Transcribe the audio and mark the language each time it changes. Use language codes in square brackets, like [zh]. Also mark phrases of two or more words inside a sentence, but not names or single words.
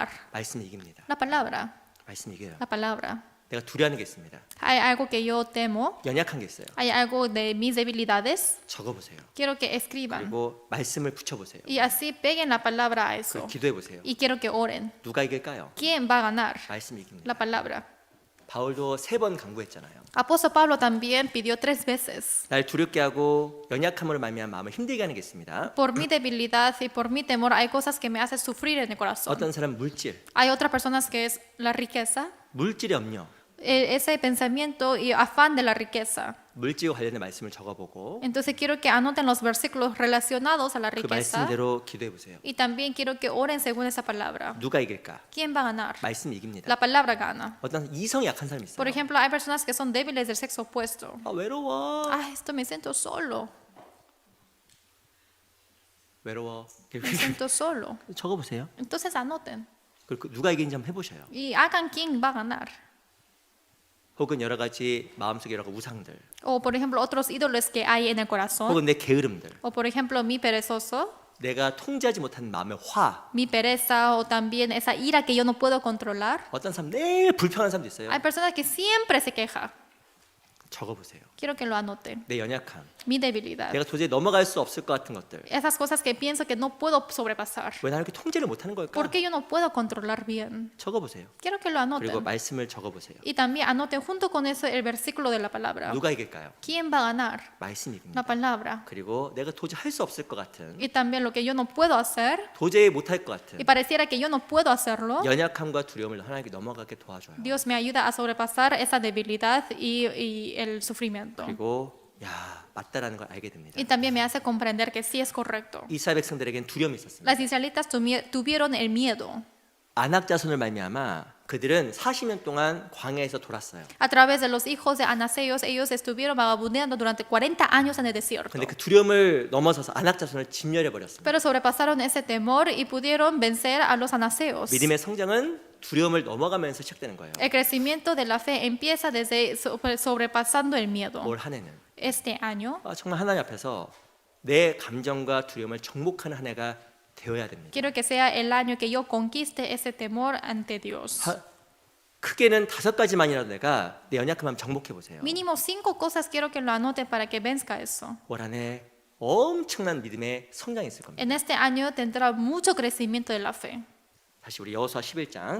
[ko] 말씀이 이깁니다. [es] La palabra. [ko] 말씀이 이겨요. [es] La palabra. [ko] 내가 두려워하는 게 있습니다. [es] Hay algo que yo temo. [ko] 연약한 게 있어요. [es] Hay algo de mis debilidades. [ko] 적어보세요. [es] Quiero que escriban. [ko] 그리고 말씀을 붙여보세요. [es] Y así peguen la palabra a [ko] 그리고 [es] eso. [ko] 기도해보세요. [es] Y quiero que oren. [ko] 누가 이길까요? [es] ¿Quién va a ganar? [ko] 말씀이 이깁니다. [es] La palabra. [ko] 바울도 3번 강구했잖아요. [es] Apóstol Pablo también pidió 3 veces. [ko] 날 두렵게 하고 연약함으로 말미암아 마음을 힘들게 하는 게 있습니다. [es] Por mi debilidad y por mi temor hay cosas que me hacen sufrir en el corazón. [ko] 어떤 사람 물질, [es] Hay otras personas que es la riqueza, [ko] 물질의 염려, [es] ese pensamiento y afán de la riqueza. [ko] 물질과 관련된 말씀을 적어보고 [es] Entonces quiero que anoten los versículos relacionados a la [ko] 그 [es] riqueza [ko] 말씀대로 기도해보세요. [es] y también quiero que oren según esa palabra. [ko] 누가 이길까? [es] ¿Quién va a ganar? [ko] 말씀이 이깁니다. [es] La palabra gana. [ko] 어떤 이성이 약한 사람이 [es] Por [ko] 있어요. [es] ejemplo, hay personas que son débiles del sexo opuesto. [ko] 아, 외로워. [es] Ah, esto me siento solo. [ko] 외로워. [es] Me siento solo. [ko] 적어보세요. [es] Entonces anoten [ko] 그리고 누가 이기는지 한번 해보셔요. [es] y hagan quién va a ganar. [ko] 혹은 여러 가지 마음속에 여러 가지 우상들, [es] O por ejemplo, otros ídolos que hay en el corazón. [ko] 혹은 내 게으름들, [es] O por ejemplo, mi perezoso, [ko] 내가 통제하지 못한 마음의 화. [es] mi pereza o también esa ira que yo no puedo controlar. [ko] 어떤 사람 매일 불평하는 사람도 있어요. [es] Hay personas que siempre se quejan. [ko] 적어보세요. [es] Quiero que lo anoten. [ko] 내 연약함, [es] Mi debilidad. [ko] 내가 도저히 넘어갈 수 없을 것 같은 것들. [es] Esas cosas que pienso que no puedo sobrepasar. [ko] 왜 나를 이렇게 통제를 못하는 걸까? [es] ¿Por qué yo no puedo controlar bien? [ko] 적어보세요. [es] Quiero que lo [ko] 그리고 [es] anoten. [ko] 말씀을 적어보세요. [es] Y también anoten junto con eso el versículo de la palabra. [ko] 누가 이길까요? [es] ¿Quién va a ganar? [ko] 말씀이 [es] La [ko] 이깁니다. [es] palabra. [ko] 그리고 내가 도저히 할 수 없을 것 같은, [es] Y también lo que yo no puedo hacer [ko] 도저히 못할 것 같은 [es] y pareciera que yo no puedo hacerlo. [ko] 연약함과 두려움을 하나님께 넘어가게 도와줘요. [es] Dios me ayuda a sobrepasar esa debilidad y el sufrimiento. [ko] 그리고 야, 맞다라는 걸 알게 됩니다. [es] Y también me hace comprender que sí es correcto. [ko] 이스라엘 백성들에겐 두려움이 있었습니다. [es] Las israelitas tuvieron el miedo. [ko] 안악 자손을 말미암아 그들은 40년 동안 광야에서 돌았어요. [es] A través de los hijos de Anaseos, ellos estuvieron vagabundeando durante 40 años en el desierto. [ko] 근데 그 두려움을 넘어서서 안악 자손을 진멸해 버렸습니다. [es] Pero sobrepasaron ese temor y pudieron vencer a los anaseos. [ko] 믿음의 성장은 두려움을 넘어가면서 시작되는 거예요. [es] El crecimiento de la fe empieza desde sobrepasando el miedo. [ko] 올 한 해는 [es] Este año [ko] 정말 하나님 앞에서 내 감정과 두려움을 정복하는 한 해가 되어야 됩니다. [es] quiero que sea el año que yo conquiste ese temor ante Dios. [ko] 크게는 5가지만이라도 내가 내 연약함을 정복해 보세요. [es] Mínimo 5 cosas quiero que lo anote para que venzca eso. [ko] 올 한 해 엄청난 믿음의 성장이 있을 겁니다. [es] En este año tendrá mucho crecimiento de la fe. [ko] 다시 우리 여호수아 11장